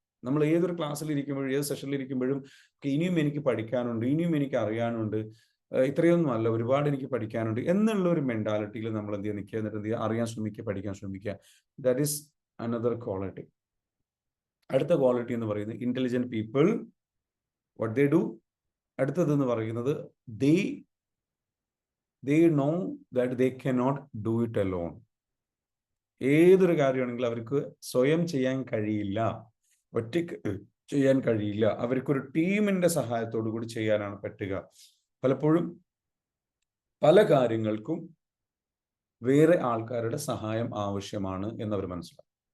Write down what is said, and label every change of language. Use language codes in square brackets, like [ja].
[ml] നമ്മൾ ഏതൊരു ക്ലാസ്സിൽ ഇരിക്കുമ്പോഴും ഏത് സെഷനിൽ ഇരിക്കുമ്പോഴും ഇനിയും എനിക്ക് പഠിക്കാനുണ്ട്, ഇനിയും എനിക്ക് അറിയാനുണ്ട്, ഇത്രയൊന്നും അല്ല, ഒരുപാട് എനിക്ക് പഠിക്കാനുണ്ട് എന്നുള്ള ഒരു മെന്റാലിറ്റിയിൽ നമ്മൾ എന്ത് ചെയ്യുക, നിൽക്കുക, എന്നിട്ട് എന്ത് ചെയ്യുക, അറിയാൻ ശ്രമിക്കുക, പഠിക്കാൻ ശ്രമിക്കുക. [en] That is another quality. [ml] അടുത്ത ക്വാളിറ്റി എന്ന് പറയുന്നത് [en] Intelligent people what they do. [ml] അടുത്തതെന്ന് പറയുന്നത് [en] they know that they cannot do it alone. [ml] ഏതൊരു കാര്യമാണെങ്കിലും അവർക്ക് സ്വയം ചെയ്യാൻ കഴിയില്ല, ഒറ്റയ്ക്ക് ചെയ്യാൻ കഴിയില്ല. അവർക്കൊരു ടീമിന്റെ സഹായത്തോടു കൂടി ചെയ്യാനാണ് പറ്റുക. പലപ്പോഴും പല കാര്യങ്ങൾക്കും വേറെ ആൾക്കാരുടെ സഹായം ആവശ്യമാണ് എന്നവർ മനസ്സിലാക്കും.